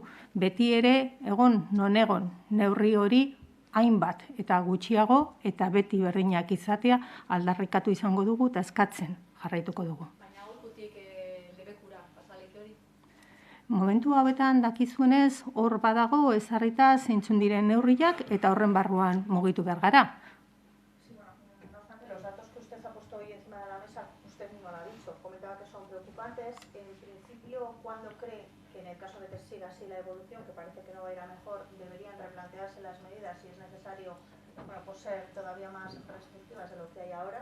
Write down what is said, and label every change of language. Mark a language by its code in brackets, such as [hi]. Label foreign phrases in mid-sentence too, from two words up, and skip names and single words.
[eu] Beti ere, egon non egon, neurri hori hainbat eta gutxiago eta beti berdinak izatea aldarrikatu izango dugu eta eskatzen jarraituko dugu. Baina aurkutik lebekura pasaleite hori? Momentu hauetan dakizuenez hor badago ezarrita zeintzun diren neurriak eta horren barruan mugitu behar gara. [es] Sí, bueno, no obstante, los datos que usted ha puesto hoy encima de la mesa, usted mismo lo ha dicho, comentaba que son preocupantes. En principio, ¿cuándo cree que en el caso de que siga así la evolución, que parece que no va a ir a mejor, deberían replantearse las medidas si es necesario, bueno, pues ser todavía más restrictivas de lo que hay ahora?